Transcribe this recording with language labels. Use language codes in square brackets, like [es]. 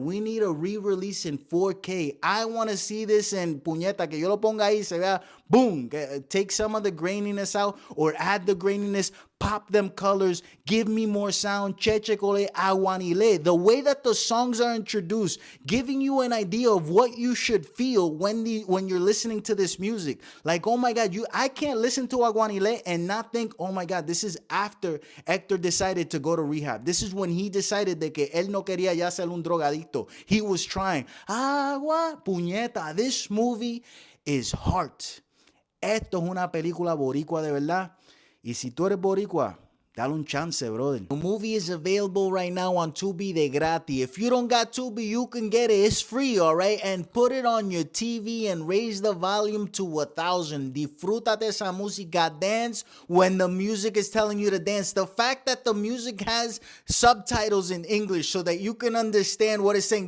[en] We need a re-release in 4K. I want to see this in [es] puñeta, que yo lo ponga ahí, se vea, [en] boom, take some of the graininess out or add the graininess, pop them colors, give me more sound, cheche cole aguanile. The way that the songs are introduced, giving you an idea of what you should feel when you're listening to this music. Like, oh my God, I can't listen to Aguanile and not think, oh my God, this is after Hector decided to go to rehab. This is when he decided [es] de que él no quería ya ser un drogadicto. [en] He was trying. [es] Agua, puñeta. [en] This movie is heart. [es] Esto es una película boricua de verdad. Y si tú eres boricua, Dale un chance, [en] brother. The movie is available right now on Tubi [es] de gratis. [en] If you don't got Tubi, you can get it. It's free, all right? And put it on your TV and raise the volume to 1,000. [es] Disfrútate esa música. [en] Dance when the music is telling you to dance. The fact that the music has subtitles in English so that you can understand what it's saying.